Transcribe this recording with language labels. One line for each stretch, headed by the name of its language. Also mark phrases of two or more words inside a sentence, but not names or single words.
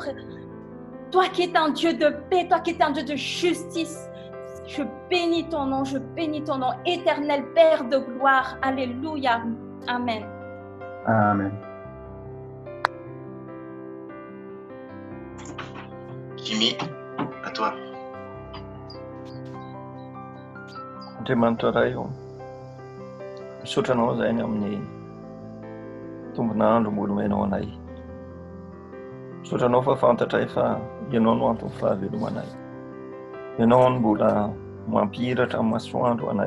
French: Toi qui es un Dieu de paix, toi qui es un Dieu de justice. Je bénis ton nom, éternel Père de gloire. Alléluia. Amen. Amen. Kimi, à toi.
Malagasy: Andriamanitra iray io misotranao izay ny amin'ny tombonandro mbola omenao anay. Misotranao fa fantatra fa ianao no antony fahavelomanay. Ianao no mbola mampihiratra amin'ny masoandro anay.